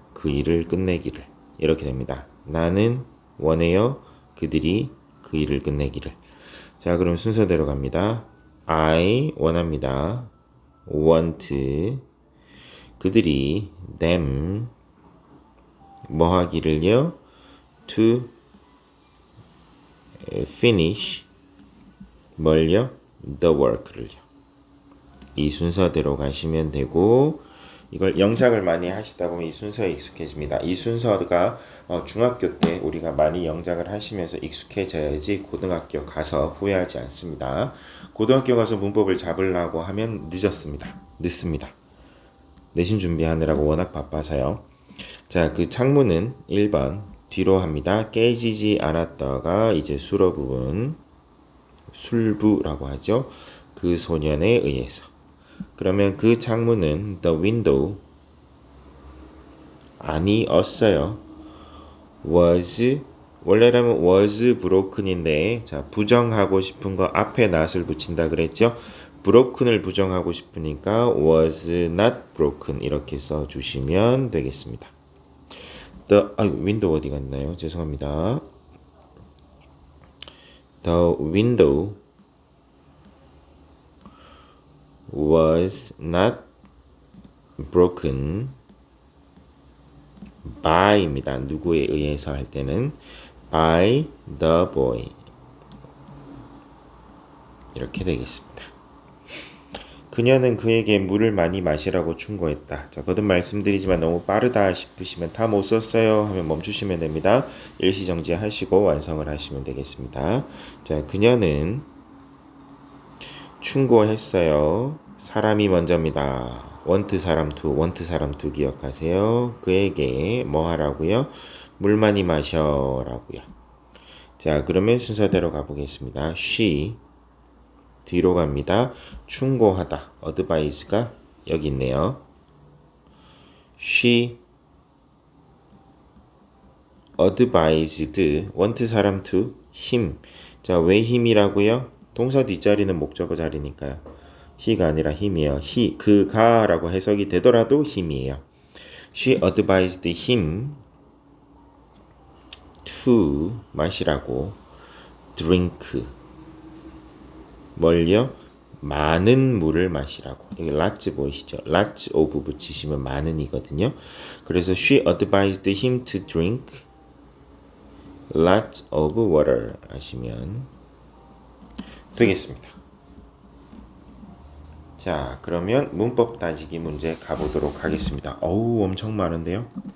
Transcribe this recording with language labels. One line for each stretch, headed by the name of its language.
Korean: 그 일을 끝내기를. 이렇게 됩니다. 나는 원해요. 그들이 그 일을 끝내기를. 자, 그럼 순서대로 갑니다.
English: I
Korean: 원합니다.
English: want.
Korean: 그들이 them 뭐 하기를요?
English: to finish
Korean: 뭘요?
English: the work를요.
Korean: 이 순서대로 가시면 되고 이걸 영작을 많이 하시다 보면 이 순서에 익숙해집니다. 이 순서가 중학교 때 우리가 많이 영작을 하시면서 익숙해져야지 고등학교 가서 후회하지 않습니다. 고등학교 가서 문법을 잡으려고 하면 늦습니다. 내신 준비하느라고 워낙 바빠서요. 자, 그 창문은 1번 뒤로 합니다. 깨지지 않았다가 이제 수로 부분 술부라고 하죠. 그 소년에 의해서. 그러면 그 창문은
English: the window
Korean: 아니었어요. was 원래라면
English: was broken인데
Korean: 자 부정하고 싶은 거 앞에 not을 붙인다 그랬죠. broken을 부정하고 싶으니까
English: was not broken
Korean: 이렇게 써주시면 되겠습니다. window 어디 갔나요? 죄송합니다.
English: The window was not broken by입니다.
Korean: 누구에 의해서 할 때는
English: by the boy
Korean: 이렇게 되겠습니다. 그녀는 그에게 물을 많이 마시라고 충고했다. 자, 거듭 말씀드리지만 너무 빠르다 싶으시면 다 못 썼어요 하면 멈추시면 됩니다. 일시정지 하시고 완성을 하시면 되겠습니다. 자, 그녀는 충고했어요. 사람이 먼저입니다. want 사람 투 기억하세요. 그에게 뭐 하라고요? 물 많이 마셔라고요. 자, 그러면 순서대로 가보겠습니다. she 뒤로 갑니다. 충고하다. advice가 여기 있네요.
English: she advised want
Korean: 사람
English: to him.
Korean: 자, 왜 him이라고요? 동사 뒷자리는 목적어 자리니까요. he가 아니라 him이에요. 그가라고 해석이 되더라도 him이에요.
English: She advised him to
Korean: 마시라고
English: drink
Korean: 뭘요? 많은 물을 마시라고. 여기 lots 보이시죠? lots of 붙이시면 많은이거든요. 그래서
English: she advised him to drink lots of water
Korean: 하시면 되겠습니다. 자, 그러면 문법 따지기 문제 가보도록 하겠습니다. 어우, 엄청 많은데요?